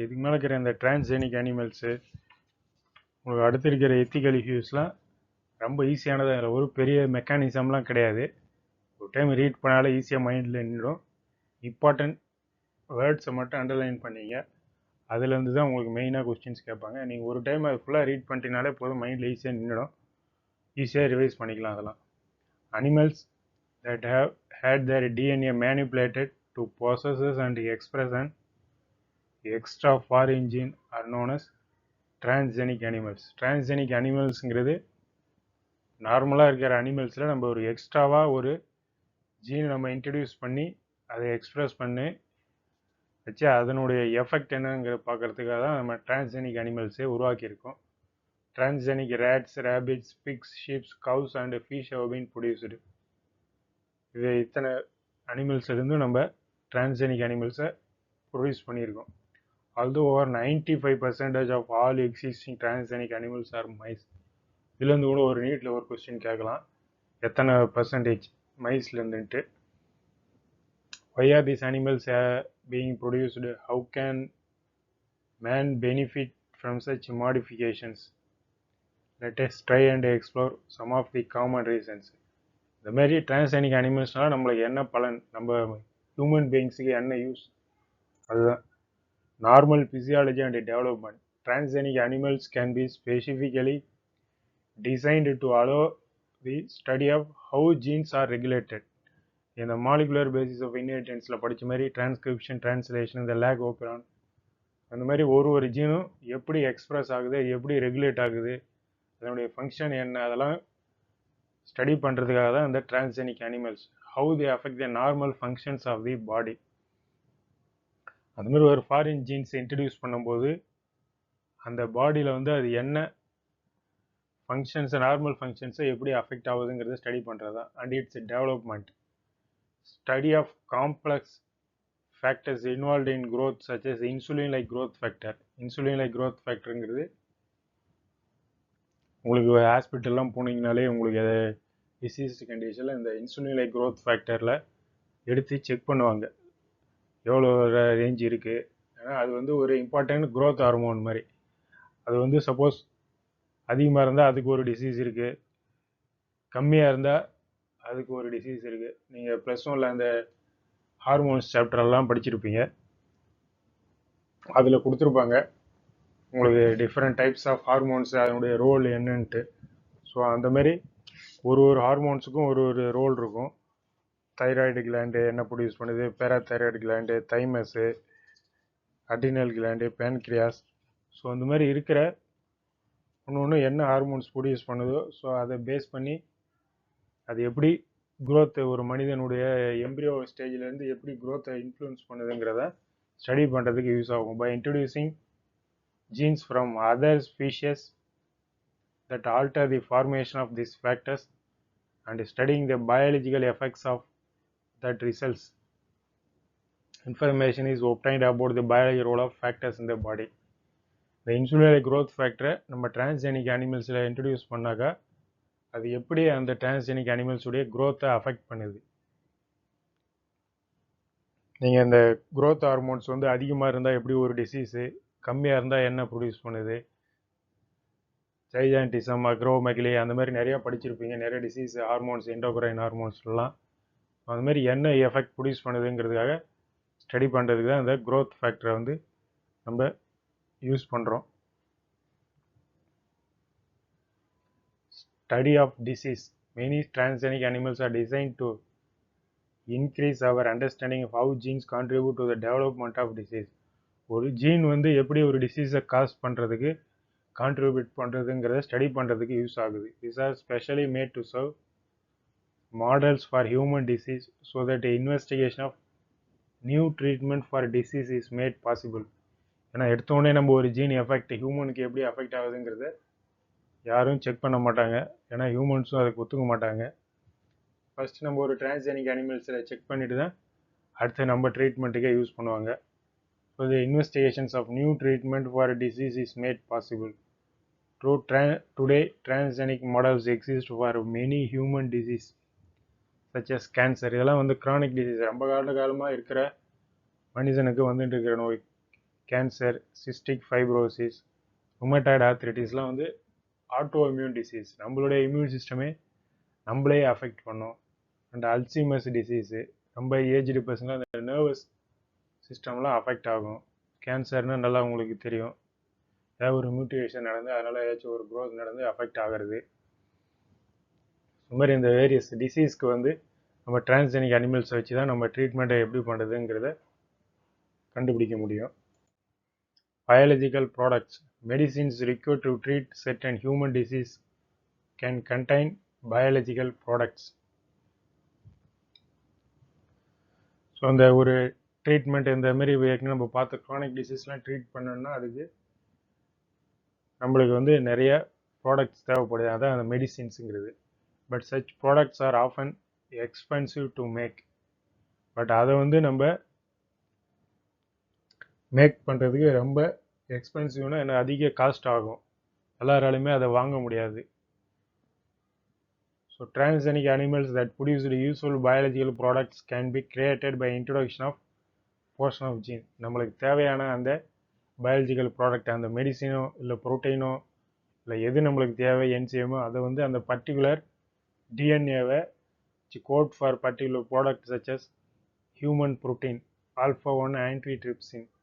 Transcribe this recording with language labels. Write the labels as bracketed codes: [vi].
[ta] இதுக்கு மேலே இருக்கிற இந்த டிரான்ஸ்ஜெனிக் அனிமல்ஸு, உங்களுக்கு அடுத்து இருக்கிற எத்திக்கல் இஷ்யூஸ்லாம் ரொம்ப ஈஸியானதாக இல்லை. ஒரு பெரிய மெக்கானிசம்லாம் கிடையாது. ஒரு டைம் ரீட் பண்ணாலே ஈஸியாக மைண்டில் நின்றுடும். இம்பார்ட்டண்ட் வேர்ட்ஸை மட்டும் அண்டர்லைன் பண்ணிங்க. அதுலேருந்து தான் உங்களுக்கு மெயினாக கொஸ்டின்ஸ் கேட்பாங்க. நீங்கள் ஒரு டைம் அது ஃபுல்லாக ரீட் பண்ணிட்டீங்கனாலே போதும், மைண்டில் ஈஸியாக நின்றுடும். ஈஸியாக ரிவைஸ் பண்ணிக்கலாம். அதெல்லாம் [en] Animals that have had their DNA manipulated to possess and express an extra foreign gene are known as transgenic animals. [ta] Transgenic animalsங்கிறது நார்மலாக இருக்கிற அனிமல்ஸில் நம்ம ஒரு எக்ஸ்ட்ராவாக ஒரு ஜீன் நம்ம இன்ட்ரடியூஸ் பண்ணி அதை எக்ஸ்ப்ரெஸ் பண்ணி வச்சு அதனுடைய எஃபெக்ட் என்னங்கிற பார்க்கறதுக்காக தான் நம்ம transgenic அனிமல்ஸே உருவாக்கியிருக்கோம். [en] Transgenic rats, rabbits, pigs, sheeps, cows and fish have been produced. [ta] இது இத்தனை அனிமல்ஸ்லேருந்து நம்ம டிரான்ஸ்ஜெனிக் அனிமல்ஸை ப்ரொடியூஸ் பண்ணியிருக்கோம். [en] Although over 95% of all existing transgenic animals are mice. [ta] இதுலேருந்து கூட ஒரு நீட்டில் ஒரு கொஸ்டின் கேட்கலாம், எத்தனை percentage மைஸ்லேருந்துன்ட்டு. [en] Why are these animals being produced? How can man benefit from such modifications? Let us try and explore some of the common reasons. [ta] இந்த மாதிரி transgenic அனிமல்ஸ்னால் நம்மளுக்கு என்ன பலன், நம்ம ஹியூமன் பீயிங்ஸுக்கு என்ன யூஸ், அதுதான். [en] Normal physiology and development. Transgenic animals can be specifically designed to allow the study of how genes are regulated. [ta] இந்த molecular basis of இன்ஹெரிட்டன்ஸில் படித்த மாதிரி டிரான்ஸ்கிரிப்ஷன், டிரான்ஸ்லேஷன், இந்த லேக் ஓப்பரான், அந்த மாதிரி ஒரு ஜீனும் எப்படி எக்ஸ்ப்ரெஸ் ஆகுது, எப்படி ரெகுலேட் ஆகுது, அதனுடைய ஃபங்க்ஷன் என்ன, அதெல்லாம் ஸ்டடி பண்ணுறதுக்காக தான் இந்த transgenic animals. [en] How they affect the normal functions of the body. [ta] அந்த மாதிரி ஒரு ஃபாரின் ஜீன்ஸ் இன்ட்ரடியூஸ் பண்ணும்போது அந்த பாடியில் வந்து அது என்ன ஃபங்க்ஷன்ஸை, நார்மல் ஃபங்க்ஷன்ஸை எப்படி அஃபெக்ட் ஆகுதுங்கிறத ஸ்டடி பண்ணுறது தான். [en] And its development. Study of complex factors involved in growth such as insulin-like growth factor. [ta] Insulin-like growth factorங்கிறது உங்களுக்கு ஹாஸ்பிட்டல்லாம் போனீங்கனாலே உங்களுக்கு டிசீஸ் கண்டிஷனில் இந்த இன்சுலின்-லைக் growth ஃபேக்டரில் எடுத்து செக் பண்ணுவாங்க எவ்வளோ ரேஞ்ச் இருக்குது. ஏன்னா அது வந்து ஒரு இம்பார்ட்டன்ட் growth ஹார்மோன் மாதிரி. அது வந்து சப்போஸ் அதிகமாக இருந்தால் அதுக்கு ஒரு டிசீஸ் இருக்குது, கம்மியாக இருந்தால் அதுக்கு ஒரு டிசீஸ் இருக்குது. நீங்கள் ப்ளஸ் ஒன்ல அந்த ஹார்மோன்ஸ் சாப்டரெல்லாம் படிச்சிருப்பீங்க, அதில் கொடுத்துருப்பாங்க உங்களுக்கு டிஃப்ரெண்ட் டைப்ஸ் ஆஃப் ஹார்மோன்ஸ், அதனுடைய ரோல் என்னன்ட்டு. ஸோ அந்த மாதிரி ஒரு ஹார்மோன்ஸுக்கும் ஒரு ரோல் இருக்கும். தைராய்டு கிளாண்டு என்ன ப்ரொடியூஸ் பண்ணுது, parathyroid gland, தைமஸு, adrenal gland, pancreas. So அந்த மாதிரி இருக்கிற ஒன்று என்ன ஹார்மோன்ஸ் ப்ரொடியூஸ் பண்ணுதோ, ஸோ அதை பேஸ் பண்ணி அது எப்படி growth, ஒரு மனிதனுடைய எம்ப்ரியோ ஸ்டேஜ்லேருந்து எப்படி growth-ஐ இன்ஃப்ளூயன்ஸ் பண்ணுதுங்கிறத ஸ்டடி பண்ணுறதுக்கு யூஸ் ஆகும். [en] By introducing genes from other species that alter the formation of these factors and studying the biological effects of that results, information is obtained about the biological role of factors in the body. [ta] The insulin-like growth factor நம்ம transgenic அனிமல்ஸில் introduce பண்ணாக்கா அது எப்படி அந்த transgenic அனிமல்ஸுடைய growth-ஐ affect பண்ணுது. நீங்கள் இந்த growth hormones வந்து அதிகமாக இருந்தால் எப்படி ஒரு டிசீஸு, கம்மியாக இருந்தால் என்ன ப்ரொடியூஸ் பண்ணுது, ஜைஜான்டிசம், அக்ரோமெகலி, அந்த மாதிரி நிறையா படிச்சிருப்பீங்க. நிறைய டிசீஸ் ஹார்மோன்ஸ், எண்டோக்ரைன் ஹார்மோன்ஸ்லாம் அந்த மாதிரி என்ன எஃபெக்ட் ப்ரொடியூஸ் பண்ணுதுங்கிறதுக்காக ஸ்டடி பண்ணுறதுக்கு தான் இந்த growth ஃபேக்டரை வந்து நம்ம யூஸ் பண்ணுறோம். [en] Study of disease. Many transgenic animals are designed to increase our understanding of how genes contribute to the development of disease. [ta] ஒரு ஜீன் வந்து எப்படி ஒரு டிசீஸை காஸ் பண்ணுறதுக்கு கான்ட்ரிபியூட் பண்ணுறதுங்கிறத ஸ்டடி பண்ணுறதுக்கு யூஸ் ஆகுது. [en] These are specially made to serve models for human disease so that the investigation of new treatment for disease is made possible. [ta] ஏன்னா எடுத்தோடனே நம்ம ஒரு ஜீன் எஃபெக்ட் ஹியூமனுக்கு எப்படி அஃபெக்ட் ஆகுதுங்கிறத யாரும் செக் பண்ண மாட்டாங்க, ஏன்னா ஹியூமன்ஸும் அதுக்கு ஒத்துக்க மாட்டாங்க. ஃபஸ்ட்டு நம்ம ஒரு டிரான்ஸ்ஜெனிக் அனிமல்ஸில் செக் பண்ணிட்டு தான் அடுத்து நம்ம ட்ரீட்மெண்ட்டுக்கே யூஸ் பண்ணுவாங்க. [en] So the investigations of new treatment for disease is made possible. Today transgenic models exist for many human disease such as cancer. [ta] இதெல்லாம் வந்து கிரானிக் டிசீஸ், ரொம்ப காலமாக இருக்கிற மனிதனுக்கு வந்துட்டு இருக்கிற நோய் கேன்சர், சிஸ்டிக் ஃபைப்ரோசிஸ், ருமட்டாய்டு ஆர்த்ரைட்டிஸ்லாம் வந்து ஆட்டோ இம்யூன் டிசீஸ், நம்மளுடைய இம்யூன் சிஸ்டமே நம்மளே அஃபெக்ட் பண்ணோம். அண்ட் அல்சைமர்ஸ் டிசீஸு, ரொம்ப ஏஜ்டு பர்சனில் அந்த நர்வஸ் சிஸ்டம்லாம் அஃபெக்ட் ஆகும். கேன்சர்னால் நல்லா உங்களுக்கு தெரியும், ஏதாவது ஒரு மியூட்டேஷன் நடந்து அதனால் ஏதாச்சும் ஒரு க்ரோத் நடந்து அஃபெக்ட் ஆகிறது. இந்த மாதிரி இந்த வேரியஸ் டிசீஸ்க்கு வந்து நம்ம டிரான்ஸ்ஜெனிக் அனிமல்ஸ் வச்சு தான் நம்ம ட்ரீட்மெண்ட்டை எப்படி பண்ணுறதுங்கிறத கண்டுபிடிக்க முடியும். [en] Biological products, medicines required to treat certain human disease can contain biological products. [ta] So அந்த ஒரு ட்ரீட்மெண்ட் இந்த மாதிரி ஏற்கனவே நம்ம பார்த்த க்ரானிக் டிசீஸ்லாம் ட்ரீட் பண்ணணும்னா அதுக்கு நம்மளுக்கு வந்து நிறைய ப்ராடக்ட்ஸ் தேவைப்படுது, அதான் அந்த மெடிசின்ஸுங்கிறது. [en] But such products are often expensive to make. [ta] But அதை வந்து நம்ம மேக் பண்ணுறதுக்கு ரொம்ப எக்ஸ்பென்சிவ்னா என்ன, அதிக காஸ்ட் ஆகும், எல்லாராலையுமே அதை வாங்க முடியாது. [en] So transgenic animals that produce useful biological products can be created by introduction of portion of gene. [ta] நம்மளுக்கு தேவையான அந்த பயாலஜிக்கல் ப்ராடக்ட், அந்த மெடிசினோ இல்லை ப்ரோட்டீனோ இல்லை எது நம்மளுக்கு தேவை என்சிஎமோ, அதை வந்து அந்த particular டிஎன்ஏவை [en] code for particular product such as human protein [ta] ஆல்ஃபா-1 antitrypsin.